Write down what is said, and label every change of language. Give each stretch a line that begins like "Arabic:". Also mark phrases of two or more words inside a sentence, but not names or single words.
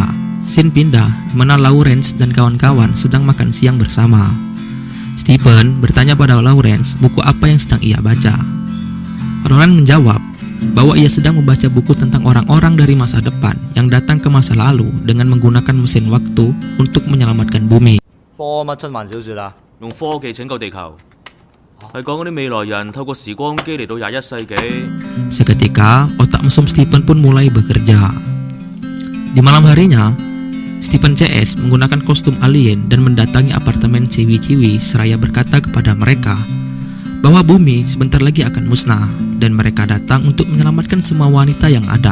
Indonesian: Scene pindah di mana Lawrence dan kawan-kawan sedang makan siang bersama. Stephen bertanya pada Lawrence buku apa yang sedang ia baca. Roland menjawab bahwa ia sedang membaca buku tentang orang-orang dari masa depan yang datang ke masa lalu dengan menggunakan mesin waktu untuk menyelamatkan bumi.
Cantonese: 科乜真幻小說啊？用科技拯救地球，係講嗰啲未來人透過時光機嚟到21世紀。
Indonesian: Seketika otak mesum Stephen pun mulai bekerja. Di malam harinya, Stephen CS menggunakan kostum alien dan mendatangi apartemen ciwi-ciwi seraya berkata kepada mereka bahwa bumi sebentar lagi akan musnah dan mereka datang untuk menyelamatkan semua wanita yang ada.